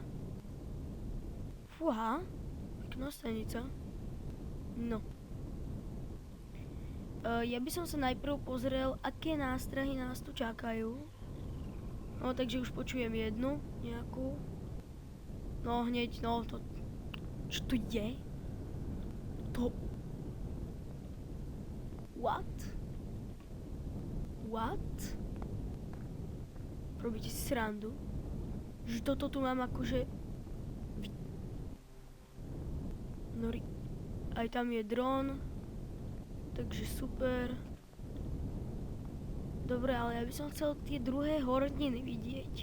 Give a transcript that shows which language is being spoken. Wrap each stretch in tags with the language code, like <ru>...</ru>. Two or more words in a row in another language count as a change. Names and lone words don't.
<sk>Fúha, pekná stanica. No. Ja by som sa najprv pozrel, aké nástrahy nás tu čakajú. No, takže už počujem jednu, nejakú. No, hneď, no, to... Čo to je? To... What? What? Robíte si srandu? Že toto tu mám akože... No, aj tam je dron. Takže super. Dobre, ale ja by som chcel tie druhé horniny vidieť.</sk>